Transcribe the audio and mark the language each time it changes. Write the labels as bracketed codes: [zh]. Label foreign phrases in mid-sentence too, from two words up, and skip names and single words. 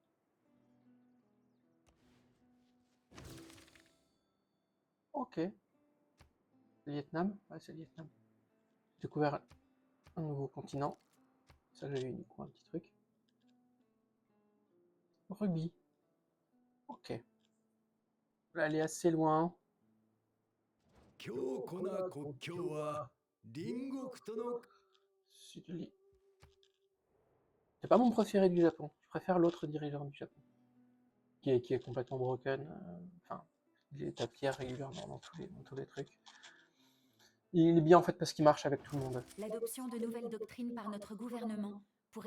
[fr] Ok. Le Vietnam? Ouais, c'est le Vietnam. J'ai découvert un nouveau continent. Ça, j'ai eu du coup un petit truc. Rugby. Ok. Là, elle est assez loin. [ja] 強固な国境は隣国との [fr] C'est pas mon préféré du Japon. Je préfère l'autre dirigeant du Japon. Qui est complètement broken. Enfin, il est à pierre régulièrement dans tous les trucs. Il est bien en fait parce qu'il marche avec tout le monde. l'adoption de nouvelles doctrines par notre gouvernement pour...